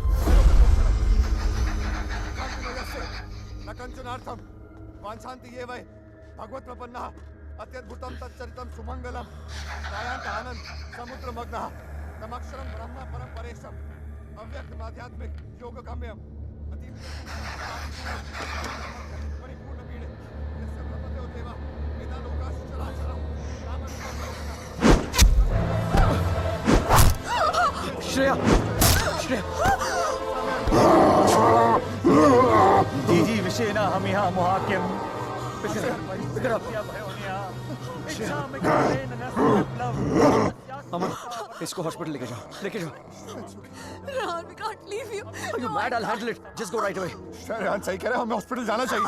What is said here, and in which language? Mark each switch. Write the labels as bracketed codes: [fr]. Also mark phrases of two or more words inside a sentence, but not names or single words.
[sa] कान्तिमयस्य न कञ्चनार्थं वाञ्छन्ति ये वै भगवत्प्रपन्नः अत्यद्भुतं तच्चरितं सुमङ्गलं त्रायान्त आनन्द समुद्रमग्नः तमक्षरं ब्रह्म परं परेशम् अव्यक्तमाध्यात्मिक योगगम्यम् परिपूर्णमीडे यस्य ब्रह्मदेव देवा वेदालोकाश्च चराचरम् श्रेया श्रेया जीजी विषेण हम यहाँ मोहाक्यम [hi] अमन इसको हॉस्पिटल लेके जाओ [en] Rehan, we can't leave you. Are you mad? I'll handle it. Just go right away. [hi] रेहान सही कह रहे हैं, हमें हॉस्पिटल जाना चाहिए.